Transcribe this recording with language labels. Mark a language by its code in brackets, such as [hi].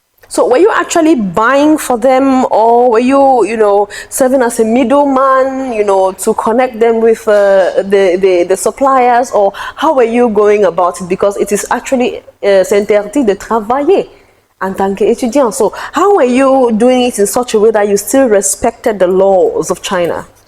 [en] So were you actually buying for them, or were you, serving as a middleman, to connect them with the suppliers, or how were you going about it? Because it is actually [fr] c'est interdit de travailler en tant qu'étudiant. [en] So how were you doing it in such a way that you still respected the laws of China?